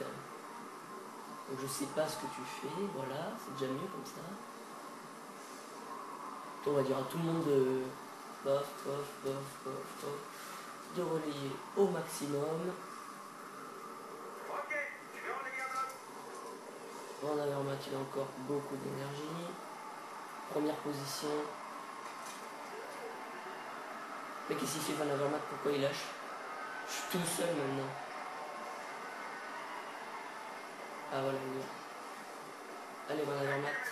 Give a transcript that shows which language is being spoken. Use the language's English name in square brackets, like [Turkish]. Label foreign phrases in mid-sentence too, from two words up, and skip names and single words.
[French] Donc je sais pas ce que tu fais, voilà, c'est déjà mieux comme ça. On va dire à tout le monde de bof, bof, bof, bof, bof, de relayer au maximum. Ok, je vais relayable. Van Avermaet, il a encore beaucoup d'énergie. Première position. Mais qu'est-ce qu'il fait Van Avermaet? Pourquoi il lâche? Je suis tout seul maintenant. Ah voilà, il est là. Allez, Van Avermaet.